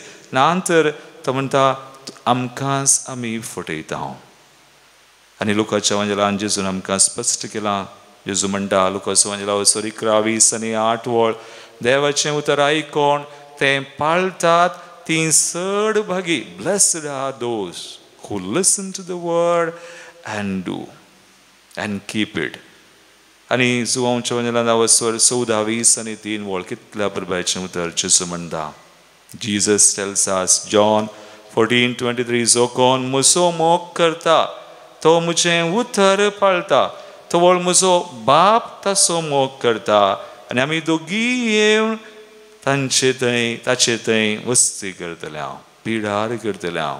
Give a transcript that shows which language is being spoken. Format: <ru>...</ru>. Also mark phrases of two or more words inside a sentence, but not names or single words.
<kok>नांतर तो म्हणटा आमकांच आमी फटयता. आनी लोकाच्या वंजलान जेजून आमकां स्पश्ट केलां. जेजू म्हणटा लोकाच्या वंजला 11:20-8 देवाचें उतर आयकोन तें पाळटात तीं चड भागी.</kok> <en>blessed are those who listen to the word and do and keep it.</en> <kok>आनी जुवांच्या वंजलान 14:20-3 कितल्या परबायचें उतर जेजू म्हणटा.</kok> <en>Jesus tells us, John 14:23,</en> <kok>जो कोण म्हजो मोग करता तो म्हजें उतर पाळटा, तो म्हजो बाप ताचो मोग करता, आनी आमी दोगूय येवन ताचे थंय वस्ती करतले हांव, पिडार करतले हांव.</kok>